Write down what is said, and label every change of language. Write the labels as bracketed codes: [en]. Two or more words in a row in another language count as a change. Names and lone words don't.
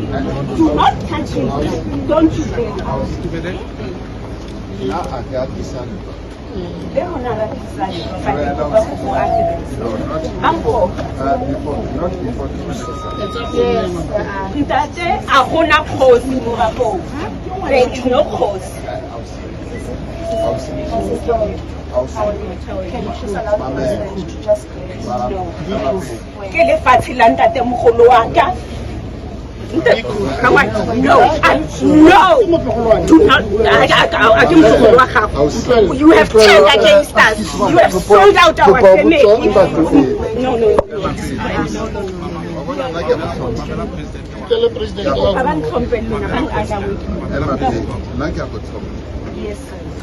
[en] Do not touch me. Don't you dare. Uncle. There is no cause. [tn] Ke le fatshe la ntate mogolo wa ka. [en] No, do not. You have turned against us. You have sold out our family. No. Yes, sir.